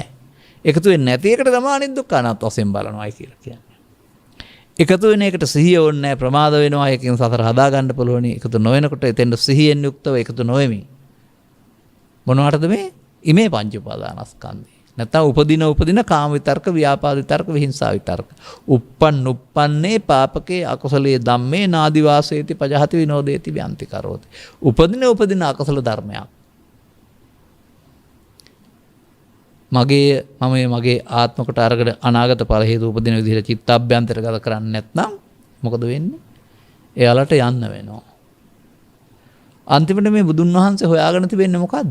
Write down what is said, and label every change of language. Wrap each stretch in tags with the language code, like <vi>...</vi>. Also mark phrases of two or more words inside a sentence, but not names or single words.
<si>එකතු වෙන්නේ නැති එකට තමයි අනිදුක්ඛානාත් වශයෙන් බලනවායි කියලා කියන්නේ. එකතු වෙන එකට සිහිය ඕනේ නැහැ. ප්‍රමාද වෙනවා. ඒකෙන් සතර හදා ගන්න පුළුවන්. එකතු නොවෙනකොට එතෙන්ද සිහියෙන් යුක්තව එකතු නොවෙමින් මොනවටද මේ ඉමේ පංච උපාදානස්කන්ධය. නැත්නම් උපදින කාම විතර්ක ව්‍යාපාද විතර්ක විහිංසා විතර්ක.</si> <pi>uppannee පාපකේ අකුසලයේ ධම්මේ නාදි වාසේති පජහති විනෝදේති ව්‍යන්ති කරෝති.</pi> <si>උපදින අකුසල ධර්මයක්. මගේ ආත්මකට අරගෙන අනාගත ඵල හේතු උපදින විදිහට චිත්තාභ්‍යන්තරගත කරන්නේ නැත්නම් මොකද වෙන්නේ? එයාලට යන්න වෙනවා. අන්තිමට මේ බුදුන් වහන්සේ හොයාගෙන තිබෙන්නේ මොකද්ද?</si>